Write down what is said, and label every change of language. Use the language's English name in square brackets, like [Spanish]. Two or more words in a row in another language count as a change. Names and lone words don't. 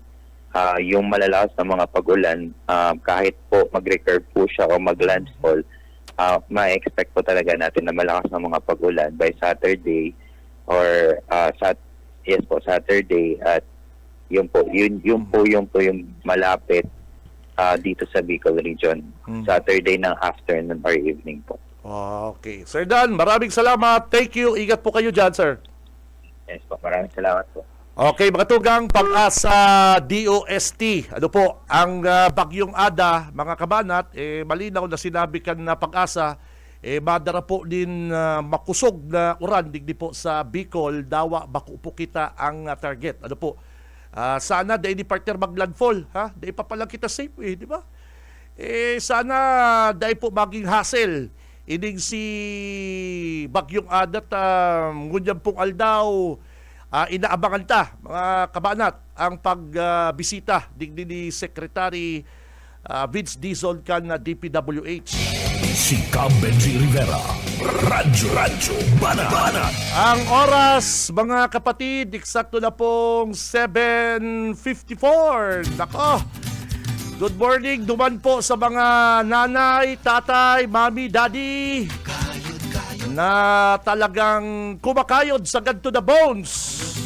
[Filipino] Yung malalakas na mga pag-ulan, kahit po mag-recurve po siya o mag-landfall, ma-expect po talaga natin na malakas na mga pag-ulan [English] by Saturday or Saturday, [Filipino] at yun po yung malapit dito sa Bicol region. Saturday ng afternoon or evening po. Okay. Sir Dan, maraming salamat. [English] Thank you. [Filipino] Ingat po kayo dyan, sir. Yes po, maraming salamat po. Okay, [Bikol] mga tugang Pag-asa DOST. Ano po, ang Bagyong Ada, mga kabanat, malinaw na sinabi kan na Pag-asa, madara po din makusog na uran, digdi po sa Bicol, Dawa, Baku po kita ang target. Ano po, sana dahil ni partner mag-landfall, ha? Dahil pa palang kita safe, di ba? Sana dahil po maging hassle. Ining si Bagyong Ada at ngunyan pong aldaw, inaabangan ta, mga kabanat, ang pagbisita digdi ni Secretary Vince Dizon kan na DPWH. Si Benji Rivera, Radyo Banat. [Filipino] Ang oras, mga kapatid, eksakto na pong 7:54. [Bikol] Nako, [English] good morning, [Bikol] duman po sa mga nanay, tatay, mami, daddy na talagang kumakayod sa ganto na bones.